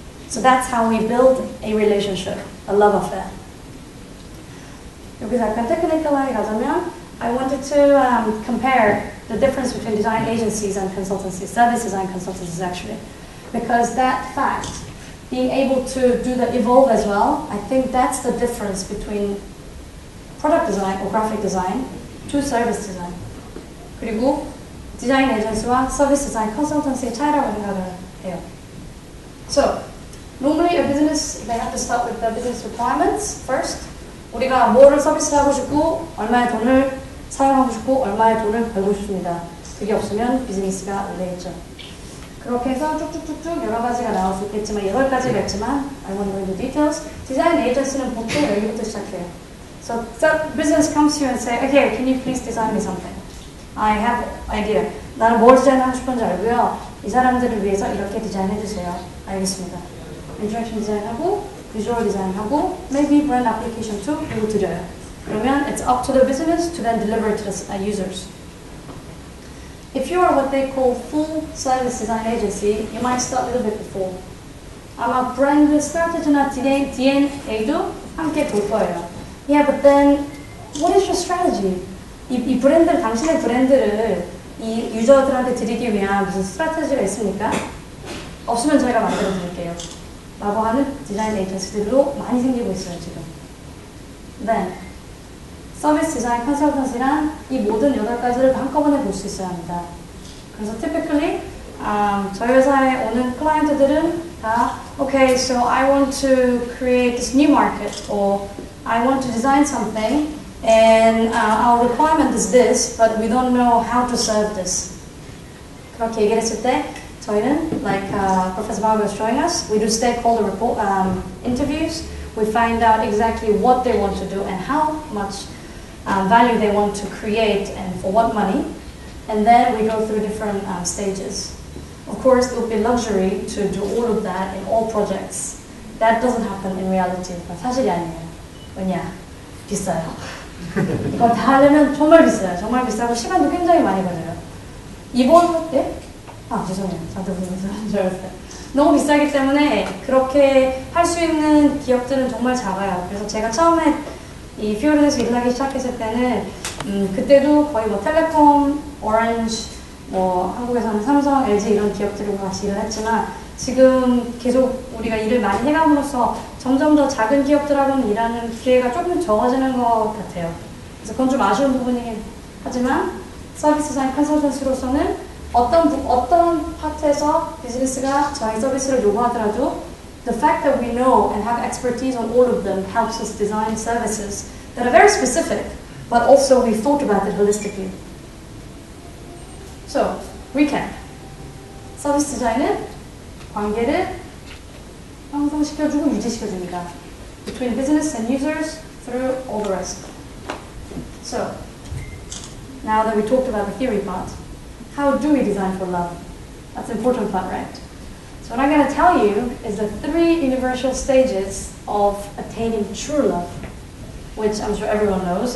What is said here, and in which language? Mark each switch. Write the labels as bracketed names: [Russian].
[English] So that's how we build a relationship, a love affair. [Korean] 여기서 약간 테크니컬하게 가자면 [English] I wanted to compare the difference between design agencies and consultancies, service design consultancies actually, because that fact, being able to do the evolve as well, I think that's the difference between product design or graphic design to service design. [Korean] 그리고 디자인 에이전시와 서비스 디자인 컨설턴시의 차이라고 생각을 해요. [English] So, normally a business, they have to start with the business requirements first. [Korean] 우리가 뭐를 서비스를 하고 싶고 얼마의 돈을 사용하고 싶고 얼마의 돈을 벌고 싶습니다. 그게 없으면 비즈니스가 안 되겠죠. 그렇게 해서 쭉쭉쭉쭉 여러 가지가 나올 수 있겠지만 8가지가 있지만 [English] I won't go into details. [Korean] 디자인 에이전시는 보통 여기부터 시작해요. [English] So business comes to you and say, okay, can you please design me something? I have idea. [Korean] 나는 뭘 디자인하고 싶은지 알고요. 이 사람들을 위해서 이렇게 디자인해 주세요. 알겠습니다. 인터랙션 디자인하고 비주얼 디자인하고 [English] maybe brand application too [Korean] 이거 드려요. 그러면 [English] it's up to the business to then deliver it to the users. If you are what they call full service design agency, you might start a little bit before. [Korean] 아마 브랜드 스트래티지나 DNA도 함께 볼 거예요. [English] Yeah, but then what is your strategy? [Korean] 이 브랜드, 당신의 브랜드를 이 유저들한테 드리기 위한 무슨 스트래티지가 있습니까? 없으면 저희가 만들어 드릴게요. 라고 하는 디자인 에이전시들도 많이 생기고 있어요, 지금. Then, 서비스 디자인 컨설턴시란 이 모든 8가지를 한꺼번에 볼 수 있어야 합니다. 그래서 [English] typically, [Korean] 저희 회사에 오는 클라이언트들은 다 [English] okay, so I want to create this new market or I want to design something and our requirement is this, but we don't know how to serve this. [Korean] 그렇게 얘기를 했을 때 저희는, [English] like Professor Mager was showing us, we do stakeholder report, interviews. We find out exactly what they want to do and how much value they want to create and for what money. And then we go through different stages. Of course, it would be luxury to do all of that in all projects. That doesn't happen in reality. [Korean] 사실이 아니에요. 왜냐? 비싸요. 이거 다 하려면 정말 비싸요. 정말 비싸고 시간도 굉장히 많이 걸려요. 이번, 예? 죄송해요. 저한테 무슨 줄 알았어요. 너무 비싸기 때문에 그렇게 할 수 있는 기업들은 정말 작아요. 그래서 제가 처음에 이 Fjord에서 일을 하기 시작했을 때는 그때도 거의 뭐 텔레콤, 오렌지, 뭐 한국에서는 삼성, LG 이런 기업들과 같이 일을 했지만 지금 계속 우리가 일을 많이 해감으로써 점점 더 작은 기업들하고는 일하는 기회가 조금 적어지는 것 같아요. 그래서 그건 좀 아쉬운 부분이긴 하지만 서비스 디자인 컨설턴시로서는 어떤 파트에서 비즈니스가 저희 서비스를 요구하더라도 [English] the fact that we know and have expertise on all of them helps us design services that are very specific, but also we've thought about it holistically. So, recap. [Korean] 서비스 디자인은 관계를 형성시켜주고 유지시켜줍니다. [English] Between business and users through all the rest. So, now that we talked about the theory part, how do we design for love? That's the important part, right? So what I'm going to tell you is the 3 universal stages of attaining true love, which I'm sure everyone knows.